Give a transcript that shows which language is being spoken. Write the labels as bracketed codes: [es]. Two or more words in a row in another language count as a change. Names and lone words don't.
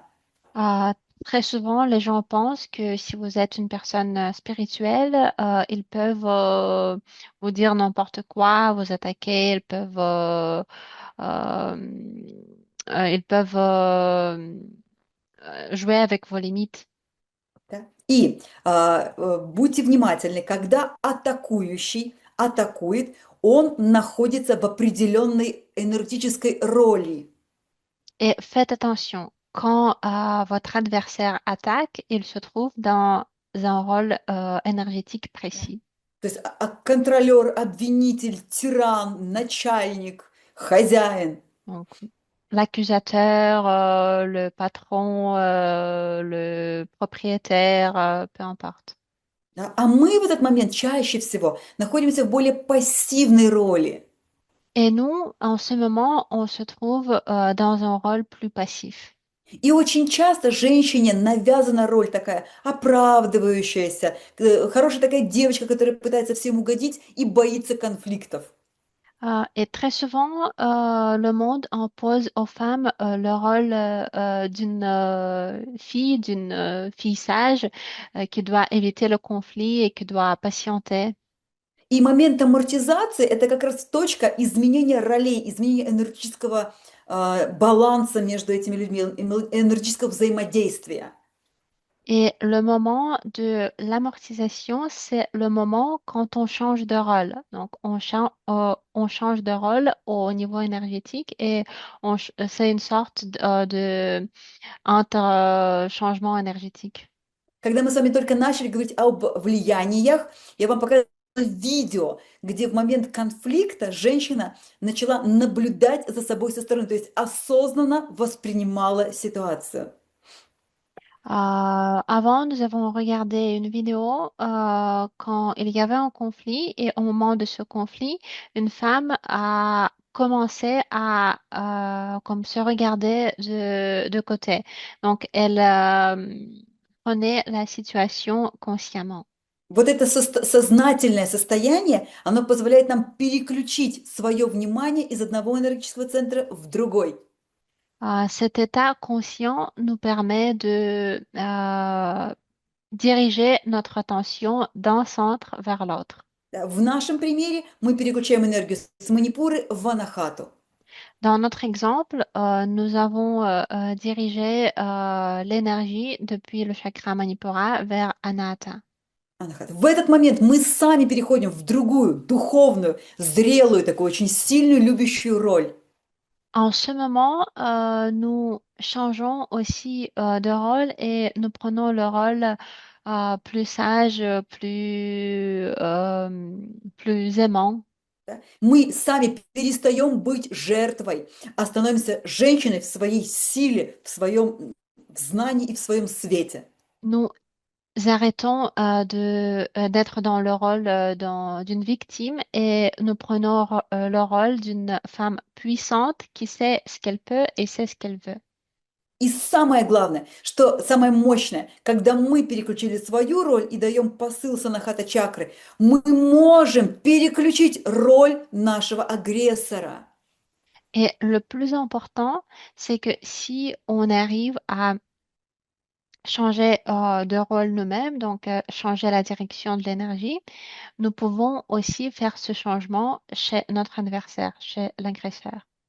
[fr] Très souvent, les gens pensent que si vous êtes une personne spirituelle, ils peuvent vous dire n'importe quoi, vous attaquer, euh, ils peuvent jouer avec vos limites. [ru] Да. И будьте внимательны, когда атакующий атакует, он находится в определенной энергетической роли. [fr] Et faites attention, quand votre adversaire attaque, il se trouve dans un rôle énergétique précis. [ru] То есть контролер, обвинитель, тиран, начальник, хозяин. [fr] Donc, l'accusateur, le patron, le propriétaire, peu importe. [ru] Да? А мы в этот момент чаще всего находимся в более пассивной роли. [fr] Et nous, en ce moment, on se trouve dans un rôle plus passif. [ru] И очень часто женщине навязана роль такая оправдывающаяся, хорошая такая девочка, которая пытается всем угодить и боится конфликтов. [fr] Et très souvent, le monde impose aux femmes le rôle d'une fille sage qui doit éviter le conflit et qui doit patienter. [ru] И момент амортизации– это как раз точка изменения ролей, изменения энергетического баланса между этими людьми, энергетического взаимодействия. [fr] Et le moment de l'amortisation, c'est le moment quand on change de rôle. Donc, on change de rôle au niveau énergétique et c'est une sorte entre-changement énergétique. [ru] Когда мы с вами только начали говорить об влияниях, я вам показала видео, где в момент конфликта женщина начала наблюдать за собой со стороны, то есть осознанно воспринимала ситуацию. [fr] Avant, nous avons regardé une vidéo quand il y avait un conflit et au moment de ce conflit, une femme a commencé à comme se regarder de côté. Donc, elle prenait la situation consciemment. [ru] Вот это сознательное состояние, оно позволяет нам переключить свое внимание из одного энергетического центра в другой. [fr] Cet état conscient nous permet de diriger notre attention d'un centre vers l'autre. [ru] Да, в нашем примере мы переключаем энергию с манипуры в анахату. [fr] Dans notre exemple, nous avons dirigé l'énergie depuis le chakra Manipura vers Anahata. [ru] Анахата. В этот момент мы сами переходим в другую, духовную, зрелую, такую очень сильную, любящую роль. [fr] En ce moment, nous changeons aussi de rôle et nous prenons le rôle plus sage, plus aimant. [ru] Да. Мы сами перестаем быть жертвой, а становимся женщиной в своей силе, в своем знании и в своем свете. [fr] Nous arrêtons d'être dans le rôle d'une victime et nous prenons le rôle d'une femme puissante qui sait ce qu'elle peut et sait ce qu'elle veut. [ru] И самое главное, что самое мощное, когда мы переключили свою роль и даем посыл санахата чакры, мы можем переключить роль нашего агрессора. [fr] Et le plus important, c'est que si on arrive à changer de rôle nous-mêmes, donc changer la direction de l'énergie, nous pouvons aussi faire ce changement chez notre adversaire, chez l'agresseur.